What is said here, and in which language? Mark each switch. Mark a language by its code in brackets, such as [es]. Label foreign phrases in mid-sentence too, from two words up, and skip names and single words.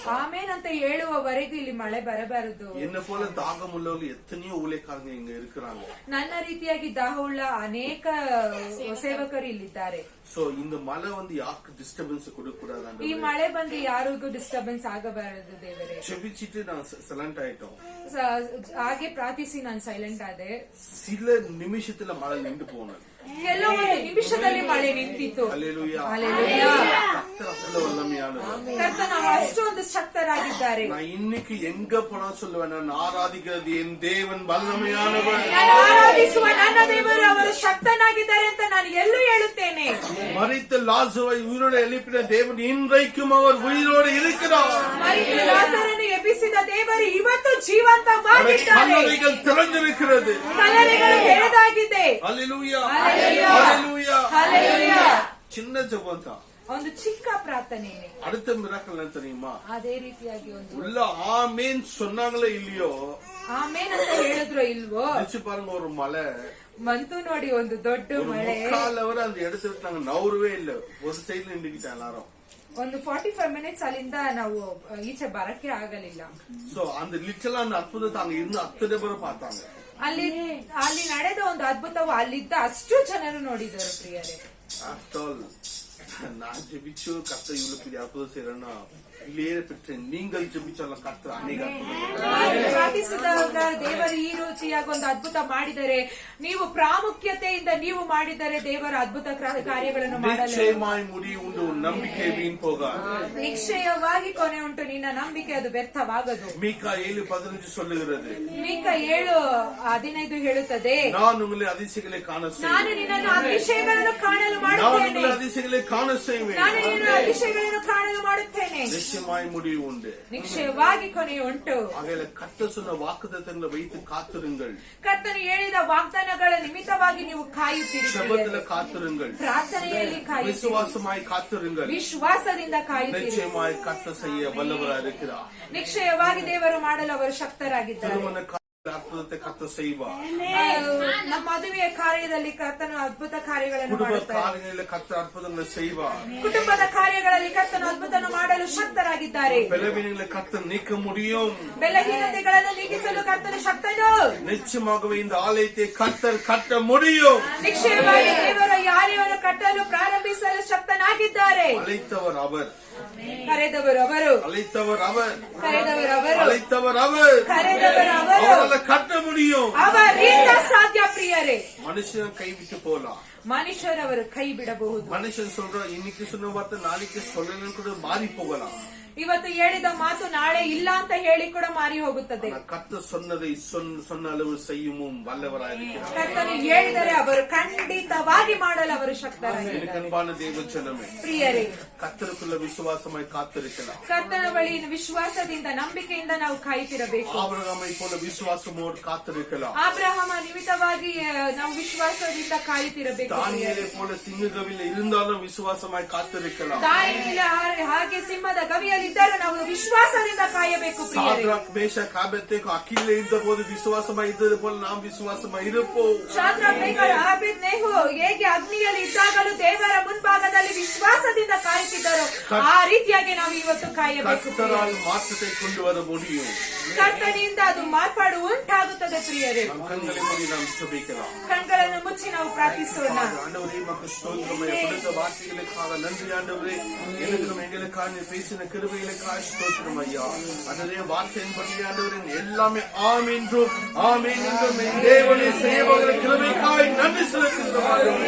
[kn] ಆಮೇನ್ ಅಂತ ಹೇಳುವವರೆಗೂ ಇಲ್ಲಿ ಮಳೆ ಬರಬಾರದು. [ta] என்ன போல தாகம் உள்ளவர்கள் எத்தனையோ ஊழியக்காரங்க இங்க இருக்கிறாங்க. [kn] ನನ್ನ ರೀತಿಯಾಗಿ ದಾಹವುಳ್ಳ ಅನೇಕ ಸೇವಕರು ಇಲ್ಲಿದ್ದಾರೆ. [ta] சோ இந்த மழை வந்து யாருக்கு டிஸ்டர்பன்ஸ் கொடுக்க கூடாது. [kn] ಈ ಮಳೆ ಬಂದು ಯಾರಿಗೂ ಡಿಸ್ಟರ್ಬೆನ್ಸ್ ಆಗಬಾರದು ದೇವರೇ. [ta] செபிச்சிட்டு நான் சைலண்ட் ஆயிட்டோம். [kn] ಹಾಗೆ ಪ್ರಾರ್ಥಿಸಿ ನಾನು ಸೈಲೆಂಟ್ ಆದೆ. [ta] சில நிமிஷத்துல மழை நின்று போனது. [kn] ಕೆಲವೊಂದು ನಿಮಿಷದಲ್ಲಿ ಮಳೆ ನಿಂತಿತ್ತು. [ta] அல்லேலூயா. அல்லேலூயா. கர்த்தர் அவ்வளவு வல்லமையானவர். [kn] ಕರ್ತನ ಅಷ್ಟೊಂದು ಶಕ್ತರಾಗಿದ್ದಾರೆ. [ta] நான் இன்னைக்கு எங்க போனா சொல்லுவேன், நான் ஆராதிக்கிறது என் தேவன் வல்லமையானவர். [kn] ನಾನು ಆರಾಧಿಸುವ ನನ್ನ ದೇವರು ಅವರು ಶಕ್ತನಾಗಿದ್ದಾರೆ ಅಂತ ನಾನು ಎಲ್ಲೂ ಹೇಳುತ್ತೇನೆ. [ta] மரித்த லாசரை உயிரோடு எழுப்பின தேவன் இன்றைக்கும் அவர் உயிரோடு இருக்கிறார். [kn] ಮರಿತ ಲಾಜರನ್ನು ಎಬ್ಬಿಸಿದ ದೇವರು ಇವತ್ತು ಜೀವಂತವಾಗಿದ್ದಾರೆ. [ta] கல்லறைகள் திறந்திருக்கிறது. [kn] ಕಲ್ಲರೆಗಳು ತೆರೆದಾಗಿದೆ. [ta] அல்லேலூயா. அல்லேலூயா. அல்லேலூயா. அல்லேಲೂಯಾ. சின்ன ஜெபம் தான். [kn] ಒಂದು ಚಿಕ್ಕ ಪ್ರಾರ್ಥನೆ. [ta] அடுத்த மிராக்கல் என்ன தெரியுமா? [kn] ಅದೇ ರೀತಿಯಾಗಿ ಒಂದು [ta] உள்ள ஆமேன் சொன்னாங்களோ இல்லையோ, [kn] ಆಮೇನ್ ಅಂತ ಹೇಳಿದ್ರು ಇಲ್ವೋ, [ta] நினைச்சு பாருங்க, ஒரு மலை [kn] ಬಂತು ನೋಡಿ ಒಂದು ದೊಡ್ಡ ಮಳೆ. [ta] 3 அவர் அந்த இடத்துல நாங்க நவரவே இல்ல, ஒரு சைடுல நின்றுக்கிட்டோம் எல்லாரும். [kn] ಒಂದು 45 ಮಿನಿಟ್ಸ್ ಅಲ್ಲಿಂದ ನಾವು ಈಚೆ ಬರಕ್ಕೆ ಆಗಲಿಲ್ಲ. [ta] சோ அந்த லிட்டலா அந்த அற்புதத்தை அங்க இருந்து அத்தனை பேரும் பார்த்தாங்க. [kn] ಅಲ್ಲಿ ನಡೆದ ಒಂದು ಅದ್ಭುತವು ಅಲ್ಲಿದ್ದ ಅಷ್ಟು ಜನರು ನೋಡಿದರು ಪ್ರಿಯರೇ. [en] after all [ta] நான் ஜெபிச்சு கர்த்தர் இவ்வளவு பெரிய அற்புதம் செய்யறேன்னா இல்லையே பெற்ற நீங்கள் ஜெபிச்சாலும் கர்த்தர் அநேக [kn] ಪ್ರಾರ್ಥಿಸಿದಾಗ ದೇವರು ಈ ರೀತಿಯಾಗಿ ಒಂದು ಅದ್ಭುತ ಮಾಡಿದರೆ, ನೀವು ಪ್ರಾಮುಖ್ಯತೆಯಿಂದ ನೀವು ಮಾಡಿದರೆ ದೇವರ ಅದ್ಭುತ ಕಾರ್ಯಗಳನ್ನು ಮಾಡಲು [ta] நிச்சயமாய் முடியும் உண்டு. நம்பிக்கை வீண் போகாது. [kn] ನಿಶ್ಚಯವಾಗಿ ಕೊನೆ ಉಂಟು, ನಿನ್ನ ನಂಬಿಕೆ ಅದು ವ್ಯರ್ಥವಾಗದು. [ta] மீகா 7:15 சொல்லுகிறது, [kn] ಮೀಕ 7:15 ಹೇಳುತ್ತದೆ, [ta] நான் உங்களை அதிசயங்களை காண [kn] ನಾನು [ta] செய்வேன். [kn] ನಿನ್ನನ್ನು ಅತಿಶಯಗಳನ್ನು ಕಾಣಲು [ta] நான் [kn] ಮಾಡುತ್ತೇನೆ. [ta] உங்களை அதிசயங்களை காண செய்வேன். [kn] ನಾನು ನಿನ್ನ ಅತಿಶಯಗಳನ್ನು ಕಾಣಲು ಮಾಡುತ್ತೇನೆ. [ta] நிச்சயமாய் முடிவு உண்டு. [kn] ನಿಶ್ಚಯವಾಗಿ ಕೊನೆ ಉಂಟು. [ta] ஆகையால கர்த்தர் சொன்ன வாக்குத்தத்தங்களை வைத்து காத்திருங்கள். [kn] ಕರ್ತನು ಹೇಳಿದ ವಾಗ್ದಾನಗಳ ನಿಮಿತ್ತವಾಗಿ ನೀವು ಕಾಯುತ್ತೀರಿ. [ta] ஜெபத்துல காத்திருங்கள். [kn] ಪ್ರಾರ್ಥನೆಯಲ್ಲಿ ಕಾಯುತ್ತೀರಿ. [ta] விசுவாசமாய் காத்திருங்கள். [kn] ವಿಶ್ವಾಸದಿಂದ ಕಾಯುತ್ತೀರಿ. [ta] நிச்சயமாய் கர்த்தர் செய்ய வல்லவராய் இருக்கிறார். [kn] ನಿಶ್ಚಯವಾಗಿ ದೇವರು ಮಾಡಲು ಅವರು ಶಕ್ತರಾಗಿದ್ದಾರೆ. [ta] திருமண அற்புதத்தை கர்த்தர் செய்வார். [kn] ನಮ್ಮ ಮದುವೆಯ ಕಾರ್ಯದಲ್ಲಿ ಕರ್ತನು ಅದ್ಭುತ ಕಾರ್ಯಗಳನ್ನು [ta] குடும்ப [kn] ಮಾಡುತ್ತಾರೆ. [ta] காரியங்களில் கர்த்தர் அற்புதங்களை செய்வார். [kn] ಕುಟುಂಬದ ಕಾರ್ಯಗಳಲ್ಲಿ ಕರ್ತನು ಅದ್ಭುತವನ್ನು ಮಾಡಲು ಶಕ್ತರಾಗಿದ್ದಾರೆ. [ta] பலவீனங்களை கர்த்தர் நீக்க முடியும். [kn] ಬೆಲಹೀನತೆಗಳನ್ನು ನೀಗಿಸಲು ಕರ್ತನು ಶಕ್ತನು. [ta] நிச்சயமாகவே இந்த ஆலயத்தை கர்த்தர் கட்ட முடியும். [kn] ನಿಶ್ಚಯವಾಗಿ ದೇವರ ಈ ಆಲಯವನ್ನು ಕಟ್ಟಲು ಪ್ರಾರಂಭಿಸಲು ಶಕ್ತನಾಗಿದ್ದಾರೆ. [ta] அழைத்தவர் அவர். [kn] ಕರೆದವರು ಅವರು. [ta] அழைத்தவர் அவர். [kn] ಕರೆದವರು ಅವರು. [ta] அழைத்தவர் அவர். [kn] ಕರೆದವರು ಅವರು. [ta] அவரால் கட்ட முடியும். [kn] ಅವರಿಂದ ಸಾಧ್ಯ ಪ್ರಿಯರೇ. [ta] மனுஷன் கைவிட்டு போலாம். [kn] ಮನುಷ್ಯರವರು ಕೈ ಬಿಡಬಹುದು. [ta] மனுஷன் சொல்ற இன்னைக்கு சொன்ன வார்த்தை நாளைக்கு சொல்லலன்னு கூட மாறி போகலாம். [kn] ಇವತ್ತು ಹೇಳಿದ ಮಾತು ನಾಳೆ ಇಲ್ಲ ಅಂತ ಹೇಳಿ ಕೂಡ ಮಾರಿ ಹೋಗುತ್ತದೆ. [ta] கர்த்தர் சொன்னதை சொன்ன அளவு செய்யும் வல்லவராயிருக்கிறார். [kn] ಕರ್ತನು ಹೇಳಿದರೆ ಅವರು ಖಂಡಿತವಾಗಿ ಮಾಡಲು ಅವರು ಶಕ್ತರಾಗಿದ್ದಾರೆ. [ta] அன்பான தேவ ஜனமே, [kn] ಪ್ರಿಯರೇ, [ta] கர்த்தருக்குள்ள விசுவாசமாய் காத்திருக்கலாம். [kn] ಕರ್ತನ ಬಳಿ ವಿಶ್ವಾಸದಿಂದ ನಂಬಿಕೆಯಿಂದ ನಾವು ಕಾಯುತ್ತಿರಬೇಕು. [ta] ஆபிரகாமை போல விசுவாசமோடு காத்திருக்கலாம். [kn] ಅಬ್ರಹಾಮ ನಿಮಿತ್ತವಾಗಿ ನಾವು ವಿಶ್ವಾಸದಿಂದ ಕಾಯುತ್ತಿರಬೇಕು. [ta] தானியேலை போல சிங்ககவில இருந்தாலும் விசுவாசமாய் காத்திருக்கலாம். [kn] ದಾನಿಯೇಲ ಹಾಗೆ ಸಿಂಹದ ಗವಿಯಲ್ಲಿದ್ದರೂ ನಾವು ವಿಶ್ವಾಸದಿಂದ ಕಾಯಬೇಕು ಪ್ರಿಯರೇ. [ta] சாத்ராக் மேஷாக் ஆபேத்நேகோ அக்கினில இருந்தபோது விசுவாசமாய் இருந்தது போல நாம் விசுவாசமாய் இருப்போம். [kn] ಶಾದ್ರಕ್ ಮೇಷಕ್ ಅಬೇದ್ನೆಗೋ ಹೇಗೆ ಅಗ್ನಿಯಲ್ಲಿ ಇದ್ದಾಗಲೂ ದೇವರ ಮುಂಭಾಗದಲ್ಲಿ ವಿಶ್ವಾಸದಿಂದ ಕಾಯುತ್ತಿದ್ದರು, ಆ ರೀತಿಯಾಗಿ ನಾವು ಇವತ್ತು ಕಾಯಬೇಕು. [ta] கர்த்தரால் மாற்றத்தை கொண்டு வர முடியும். ಕರ್ತನಿಂದ ಅದು ಮಾರ್ಪಾಡು ಉಂಟಾಗುತ್ತದೆ ಪ್ರಿಯರೇ. நம் கண்களை மூடி நாம் ஜெபிக்கலாம். ಕಣ್ಗಳನ್ನು ಮುಚ್ಚಿ ನಾವು ಪ್ರಾರ್ಥಿಸೋಣ. ஆண்டவரே மக்கு ஸ்தோத்திரமே, கொடுத்த வார்த்தைகளுக்காக நன்றி ஆண்டவரே. எனக்கும் எங்களுக்காக நீ பேசின கிருபைகளுக்காக ஸ்தோத்திரம் ஐயா. அதே வார்த்தையின்படி ஆண்டவரே எல்லாமே ஆம் என்றும் ஆமேன் என்றும் தேவனே செய்யப்படுகிற கிருபைக்காக நன்றி செலுத்துகிறோம் ஆண்டவரே.